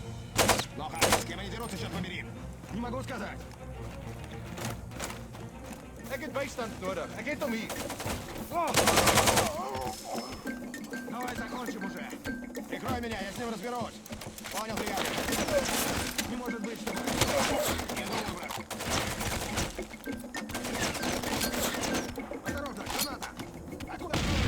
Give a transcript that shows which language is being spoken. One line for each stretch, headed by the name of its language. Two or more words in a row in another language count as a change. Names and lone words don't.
Russian: Плохо. С кем они дерутся, черт побери? Не могу сказать.
Dutch: Ik heb bijstand nodig. Ik heb hem hier.
Russian: Давай закончим уже. Прикрой меня, я с ним разберусь. Понял, приятель. Не может быть, чтобы... Не думаю, брат. Осторожно, граната! Откуда?